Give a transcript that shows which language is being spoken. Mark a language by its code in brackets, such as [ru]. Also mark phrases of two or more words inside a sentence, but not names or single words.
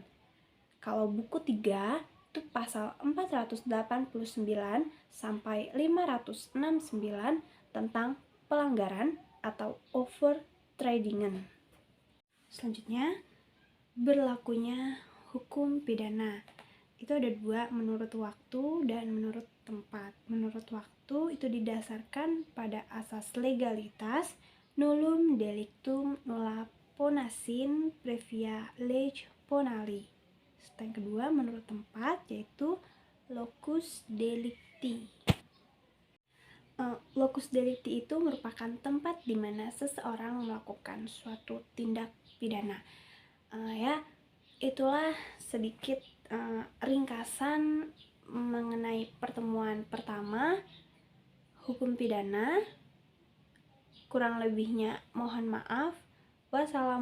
[id] Kalau buku 3 itu pasal 489 sampai 569 tentang pelanggaran atau overtradingen. Selanjutnya, berlakunya hukum pidana. Itu ada 2, menurut waktu dan menurut tempat. Menurut waktu itu didasarkan pada asas legalitas, [la] nullum delictum nulla ponasin previa lege ponali. [id] Serta yang kedua menurut tempat yaitu [la] locus delicti. Locus delicti [id] itu merupakan tempat di mana seseorang melakukan suatu tindak pidana. Itulah sedikit ringkasan mengenai pertemuan pertama hukum pidana. Kurang lebihnya mohon maaf.